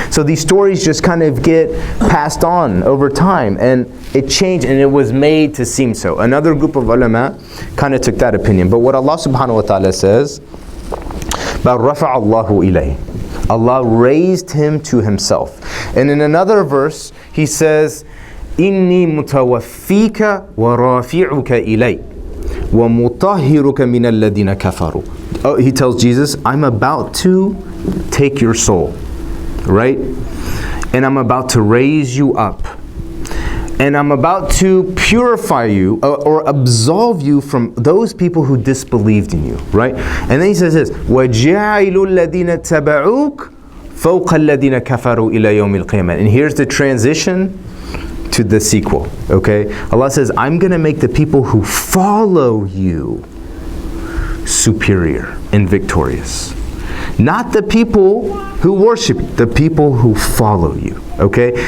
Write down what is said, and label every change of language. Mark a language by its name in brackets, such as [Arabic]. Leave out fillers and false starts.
[English] So these stories just kind of get passed on over time, and it changed, and it was made to seem so. Another group of ulama kind of took that opinion. But what Allah subhanahu wa ta'ala says, [Arabic] بَلْ رَفَعَ اللَّهُ إِلَيْهِ. [English] Allah raised him to himself. And in another verse, he says, [Arabic] إِنِّي مُتَوَفِّيكَ وَرَافِعُكَ إِلَيْ وَمُطَهِّرُكَ مِنَ الَّذِينَ كَفَرُوا. [English] Oh, he tells Jesus, I'm about to take your soul, right? And I'm about to raise you up. And I'm about to purify you or absolve you from those people who disbelieved in you, right? And then he says this, [Arabic] وَجَعِلُوا الَّذِينَ اتَّبَعُوكَ فَوْقَ الَّذِينَ كَفَرُوا إِلَى يَوْمِ الْقِيَامَةِ. [English] And here's the transition to the sequel, okay? Allah says, I'm going to make the people who follow you superior and victorious. Not the people who worship you, the people who follow you, okay?